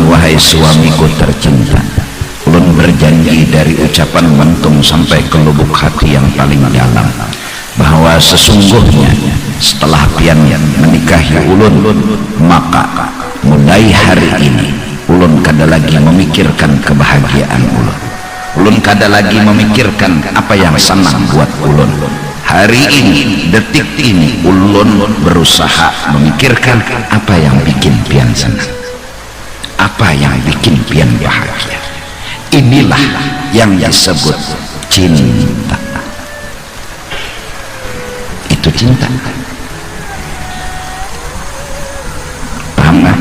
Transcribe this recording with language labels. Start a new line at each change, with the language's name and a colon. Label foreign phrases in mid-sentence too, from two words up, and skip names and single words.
Banjar: wahai suamiku tercinta, ulun berjanji dari ucapan mentung sampai ke lubuk hati yang paling dalam, bahwa sesungguhnya setelah pian menikahi ulun, maka mulai hari ini ulun kada lagi memikirkan kebahagiaan ulun, ulun kada lagi memikirkan apa yang senang buat ulun.
Indonesian: Hari ini, detik ini,
Banjar: ulun berusaha memikirkan apa yang bikin pian senang, apa yang bikin pian bahagia.
Indonesian: Inilah yang disebut cinta. Itu cinta. Paham kan?